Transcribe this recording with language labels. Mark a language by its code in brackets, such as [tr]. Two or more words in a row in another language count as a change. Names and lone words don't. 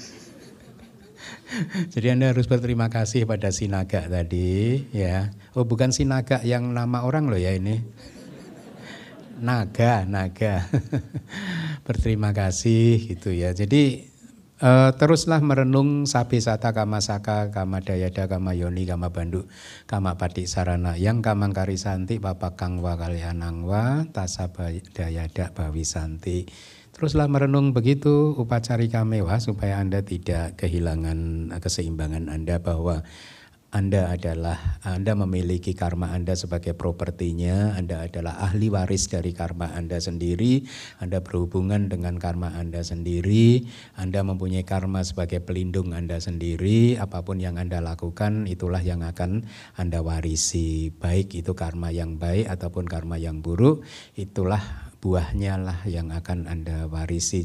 [id] Jadi Anda harus berterima kasih pada si naga tadi ya. Oh bukan si naga yang nama orang loh ya ini. Naga. Berterima kasih gitu ya. Jadi teruslah merenung [pi] sabi sata kama saka kama dayada kama yoni kama bandu kama pati sarana yang kamang karisanti papakang wa kalyanang wa tasaba dayada bawisanti. [id] Teruslah merenung begitu upacarika mewah supaya Anda tidak kehilangan keseimbangan Anda, bahwa Anda memiliki karma Anda sebagai propertinya, Anda adalah ahli waris dari karma Anda sendiri, Anda berhubungan dengan karma Anda sendiri, Anda mempunyai karma sebagai pelindung Anda sendiri, apapun yang Anda lakukan itulah yang akan Anda warisi, baik itu karma yang baik ataupun karma yang buruk, itulah buahnya lah yang akan Anda warisi.